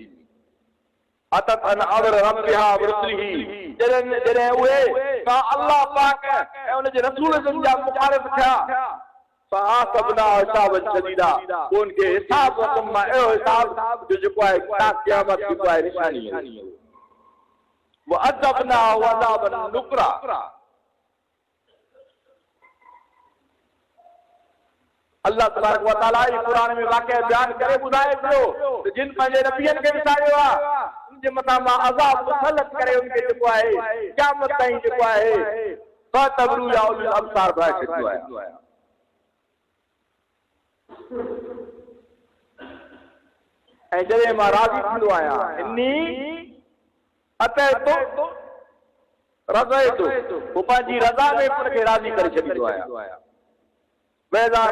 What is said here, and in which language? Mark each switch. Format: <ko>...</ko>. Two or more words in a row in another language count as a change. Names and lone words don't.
<ar>عتت عن أمر ربها ورسله,</ar> <sd>जॾहिं उहे अल्लाह पाक ऐं उनजे रसूल जा मुखालिफ़ थिया,</sd> <ar>فحاسبنا حسابا شديدا,</ar> <sd>उनखे हिसाब रकम मां अहिड़ो हिसाब जो जेको आहे क़यामत जेको आहे निशानी आहे।</sd> <ar>وعذبنا عذابا نكرا, الله تبارك وتعالى</ar> <sd>कुरान में वाक़िया बयान करे ॿुधाए पियो जिन पंहिंजे नबियनि खे विसारियो आहे उनजे मथां मां अज़ाब मुसलत करे उनखे जेको आहे क़यामत ताईं जेको आहे</sd> <ar>فاعتبروا يا أولي الأبصار</ar> <sd>ॿुधाए छॾियो आहे। ऐं जॾहिं मां राज़ी थींदो आहियां,</sd> <ar>إني أعطيت رضيت,</ar> <sd>पोइ पंहिंजी रज़ा में उनखे राज़ी करे छॾींदो आहियां।</sd>